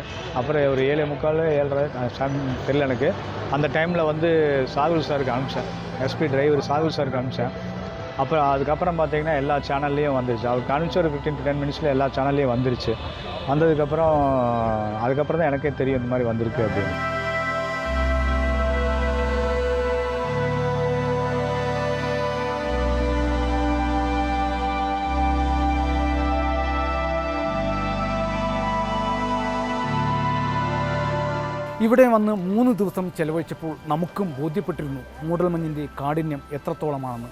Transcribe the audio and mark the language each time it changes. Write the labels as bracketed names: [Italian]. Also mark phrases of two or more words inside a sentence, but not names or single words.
[Tamil] அப்புறம் ஒரு 7:45 7:30 தெரியல எனக்கு. அந்த டைமில் வந்து சாகுல் சாருக்கு அனுப்பிச்சேன், [English] SP driver [Tamil] சாகுல் சாருக்கு அனுப்பிச்சேன். அப்புறம் அதுக்கப்புறம் பார்த்தீங்கன்னா எல்லா சேனல்லையும் வந்துருச்சு. அவருக்கு அனுப்பிச்ச ஒரு [English] 15 to 10 minutes [Tamil] எல்லா சேனல்லையும் வந்துருச்சு. அதுக்கப்புறம் தான் எனக்கே தெரியும் இந்த மாதிரி வந்திருக்கு அப்படின்னு. [Malayalam] ഇവിടെ വന്ന് 3 ദിവസം ചെലവഴിച്ചപ്പോൾ നമുക്കും ബോധ്യപ്പെട്ടിരുന്നു മൂടൽമഞ്ഞിൻ്റെ കാഠിന്യം എത്രത്തോളമാണെന്ന്.